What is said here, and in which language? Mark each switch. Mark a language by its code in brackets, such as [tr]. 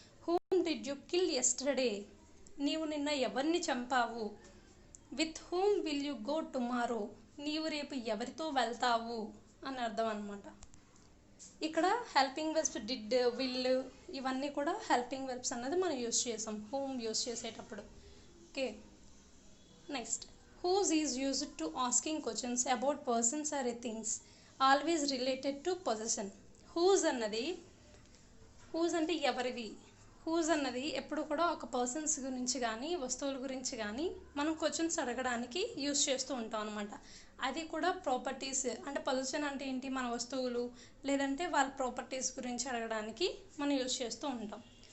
[en] Whom did you kill yesterday. [te] నీవు నిన్న ఎవరిని చంపావు. [en] With whom will you go tomorrow. [te] నీవు రేపు ఎవరితో వెళ్తావు అని అర్థం అనమాట. ఇక్కడ హెల్పింగ్ వెర్బ్స్ డిడ్, విల్ ఇవన్నీ కూడా హెల్పింగ్ వెర్బ్స్ అన్నది మనం యూజ్ చేసాం హూమ్ యూజ్ చేసేటప్పుడు. Okay. [en] Next whose is used to asking questions about persons or things always related to possession. [te] whose అన్నది, whose అంటే ఎవరిది. whose అన్నది ఎప్పుడు కూడా ఒక పర్సన్స్ గురించి కానీ వస్తువుల గురించి కానీ మనం క్వశ్చన్స్ అడగడానికి యూస్ చేస్తూ ఉంటాం అనమాట. అది కూడా ప్రాపర్టీస్ అంటే పొజిషన్ అంటే ఏంటి, మన వస్తువులు లేదంటే వాళ్ళ ప్రాపర్టీస్ గురించి అడగడానికి మనం యూస్ చేస్తూ ఉంటాం.